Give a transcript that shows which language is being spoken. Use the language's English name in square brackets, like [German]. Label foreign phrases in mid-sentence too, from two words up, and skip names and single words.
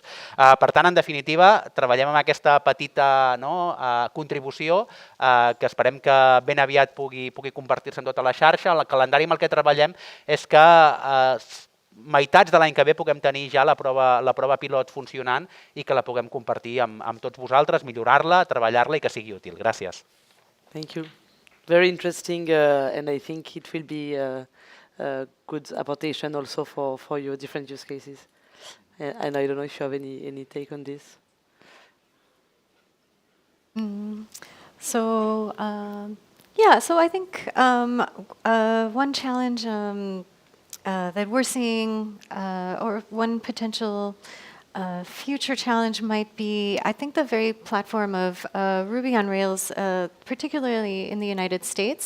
[Catalan] Per tant, en definitiva, treballem amb aquesta petita contribució que esperem que ben aviat pugui compartir-se en tota la xarxa. El calendari amb el que treballem és que meitats de l'any que ve puguem tenir ja la prova pilot funcionant i que la puguem compartir amb tots vosaltres, millorar-la, treballar-la i que sigui útil. Gràcies. [English] Thank you. Very interesting, and I think it will be a good apportation also for your different use cases. And I don't know if you have any take on this. So I think one challenge that we're seeing, or one potential future challenge might be, I think, the very platform of Ruby on Rails, particularly in the United States.